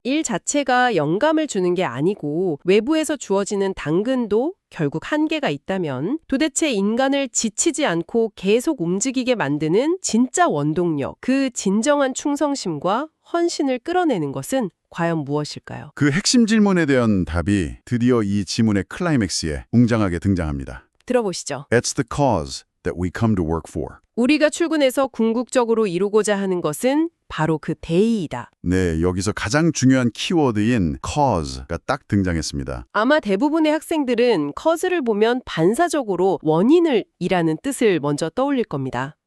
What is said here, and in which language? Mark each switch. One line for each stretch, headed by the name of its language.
Korean: 일 자체가 영감을 주는 게 아니고 외부에서 주어지는 당근도 결국 한계가 있다면 도대체 인간을 지치지 않고 계속 움직이게 만드는 진짜 원동력, 그 진정한 충성심과 헌신을 끌어내는 것은 과연 무엇일까요? 그 핵심 질문에 대한 답이 드디어 이 지문의 클라이맥스에 웅장하게 등장합니다. 들어보시죠.
English: It's the cause that we come to work for.
Korean: 우리가 출근해서 궁극적으로 이루고자 하는 것은 바로 그 대의이다. 네, 여기서 가장 중요한 키워드인 cause가 딱 등장했습니다. 아마 대부분의 학생들은 cause를 보면 반사적으로 원인을 이라는 뜻을 먼저 떠올릴 겁니다.